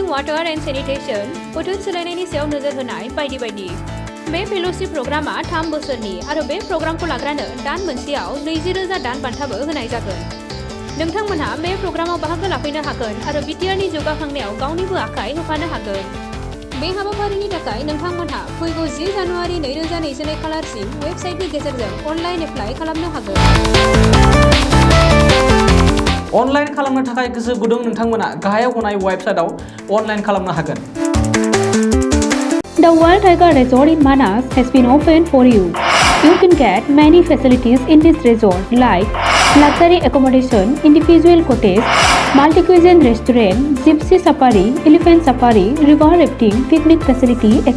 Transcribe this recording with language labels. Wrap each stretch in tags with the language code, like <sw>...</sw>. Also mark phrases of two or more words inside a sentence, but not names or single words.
<en>water and sanitation</en> <brx>बोथोर सोलायनायनि सायाव नोजोर होनाय बायदि बायदि बे फेल'शिप प्रग्रामा 3 बोसोरनि आरो बे प्रग्रामखौ लाग्रानो दान मोनसेयाव 20,000 दान बान्थाबो होनाय जागोन नोंथांमोनहा बे प्रग्रामाव बाहागो लाफैनो हागोन आरो बिटिआरनि जौगाखांनायाव गावनिबो आखाइ होफानो हागोन बे हाबाफारिनि थाखाय नोंथांमोनहा फैगौ 10 जानुवारि 2022 खालारसिम वेबसाइटनि गेजेरजों</brx> <en>online apply</en> <brx>खालामनो हागोन अनलाइन खालामनो थाखाय गोसो गुदुं नोंथांमोना गाहायाव होनाय वेबसाइटआव अनलाइन खालामनो हागोन</brx> <en>The Wild Tiger Resort in Manas has been opened for you. You can get many facilities in this resort like luxury accommodation, individual cottage, multi-cuisine restaurant, gypsy safari, elephant safari, river rafting, picnic facility, etc.</en>